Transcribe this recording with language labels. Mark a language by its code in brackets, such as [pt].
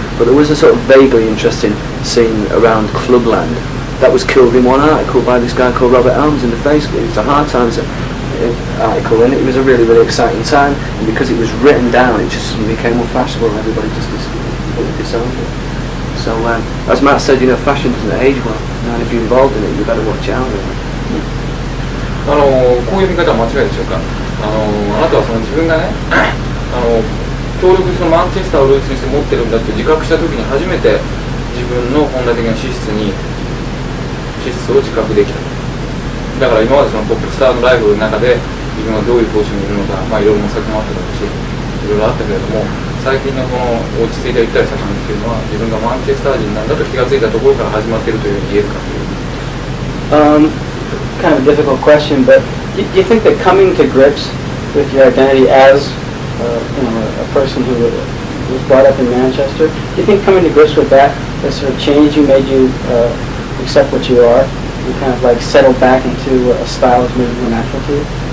[en] But there was a sort of vaguely interesting scene around Clubland that was killed in one article by this guy called Robert Elms in the Facebook. It was a Hard Times article, and it was a really, really exciting time. And because it was written down, it just suddenly became more fashionable, and everybody just disowned it. So, as Matt said, fashion doesn't age well, and if you're involved in it, you better watch out. [ja] こういう見方は間違いでしょうか。あなたはその自分がね、強力にそのマンチェスターをルーツにして持ってるんだって自覚したときに初めて自分の本来的な資質を自覚できた。だから今までそのポップスターのライブの中で自分はどういうポジションにいるのか、いろいろ模索もあっただろうし、いろいろあったけれども、最近のこの落ち着いたゆったりした感じっていうのは自分がマンチェスター人なんだと気がついたところから始まっているというふうに言えるかという。 [en] Kind of a difficult question, but do you think that coming to grips with your identity as a person who was brought up in Manchester, do you think coming to grips with that has sort of changed you, made you accept what you are, and kind of like settle back into a style that's maybe more natural to you?